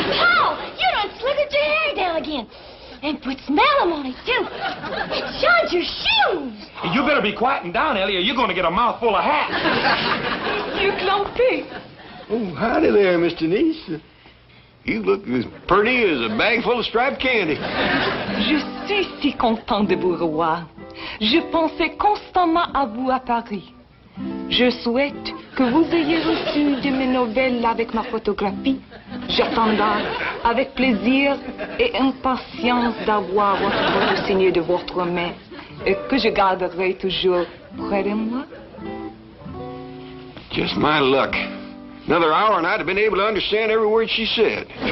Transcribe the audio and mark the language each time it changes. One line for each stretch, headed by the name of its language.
English: Paul, you done slickered your hair down again. And put smell on it, too. And shined your shoes. You better be quieting down, Ellie, or you're going to get a mouthful of hats. You clumpy. Oh, howdy there, Mr. Niece. You look as pretty as a bag full of striped candy.
French: Je suis si content de vous revoir. Je pensais constamment à vous à Paris. Je souhaite que vous ayez reçu de mes nouvelles avec ma photographie. J'attendrai avec plaisir et impatience d'avoir votre photo signée de votre main et que je garderai toujours près de moi.
English: Just my luck. Another hour and I'd have been able to understand every word she said.